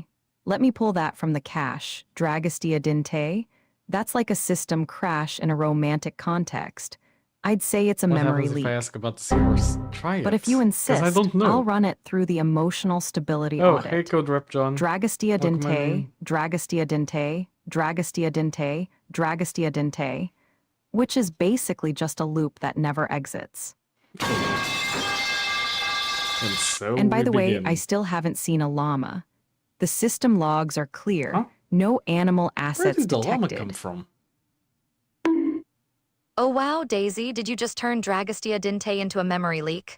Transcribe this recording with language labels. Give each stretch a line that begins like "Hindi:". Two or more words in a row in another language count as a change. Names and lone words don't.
English: Let me pull that from the cache. Dragastia dinte? That's like a system crash in a romantic context. I'd say it's a memory happens leak. If I ask about the seahorse? Try it. But if you insist, I don't know. I'll run it through the emotional stability Oh, audit. hey, Code Rep John. Dragastia Welcome dinte, in. Dragastia dinte, Dragastia dinte, Dragastia dinte, which is basically just a loop that never exits. And so And by we the way, begin. I still haven't seen a llama. The system logs are clear. Huh? No animal Where assets did the llama detected. come from? Oh wow, Daisy, did you just turn Dragastia dinte into a memory leak?